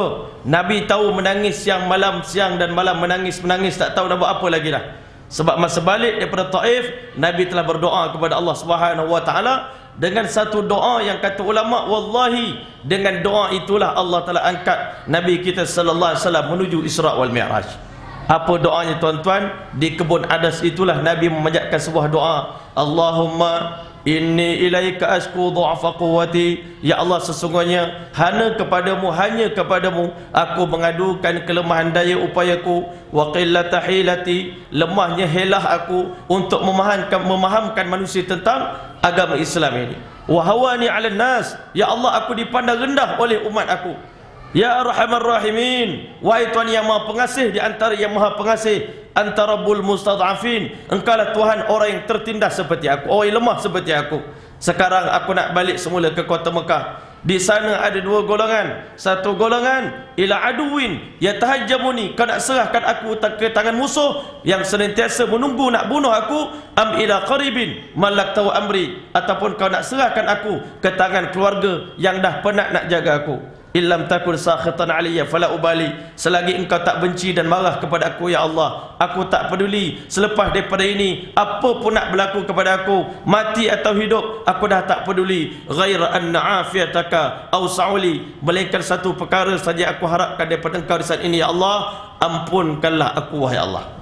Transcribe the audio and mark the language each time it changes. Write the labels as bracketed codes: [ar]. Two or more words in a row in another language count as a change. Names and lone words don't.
[ms] Nabi tahu menangis siang malam, siang dan malam menangis, tak tahu nak buat apa lagi dah. Sebab masa balik daripada Taif, Nabi telah berdoa kepada Allah [ar] سبحانه وتعالى [ms] dengan satu doa yang kata ulama, wallahi dengan doa itulah Allah telah angkat Nabi kita [ar] صلى الله عليه وسلم [ms] menuju Isra wal Mi'raj. Apa doanya tuan-tuan? Di kebun Adas itulah Nabi memanjatkan sebuah doa, [ar] اللهم إني إليك أشكو ضعف قوتي. [ms] Ya Allah, sesungguhnya hanya kepadamu aku mengadukan kelemahan daya upayaku, [ar] وقلة حيلتي, [ms] lemahnya helah aku untuk memahamkan manusia tentang agama Islam ini. [ar] وهواني على الناس, [ms] ya Allah aku dipandang rendah oleh umat aku. [ar] يا أرحم الراحمين, [ms] wahai Tuhan yang Maha Pengasih di antara yang Maha Pengasih, [ar] أنت رب المستضعفين, [ms] Engkaulah Tuhan orang yang tertindas seperti aku, orang yang lemah seperti aku. Sekarang aku nak balik semula ke kota Mekah. Di sana ada dua golongan. Satu golongan [ar] إلى عدو يتجهمني, [ms] kau nak serahkan aku ke tangan musuh yang senantiasa menunggu nak bunuh aku, [ar] أم إلى قريب ملكته أمري, [ms] ataupun kau nak serahkan aku ke tangan keluarga yang dah penat nak jaga aku. [ar] إن لم تكن ساخطا علي فلا أبالي, [ms] selagi engkau tak benci dan marah kepada aku ya Allah, aku tak peduli. Selepas daripada ini apa pun nak berlaku kepada aku, mati atau hidup, aku dah tak peduli. [ar] غير أن عافيتك أوسع لي, [ms] melainkan satu perkara saja aku harapkan daripada engkau di saat ini ya Allah, ampunkanlah aku wahai Allah.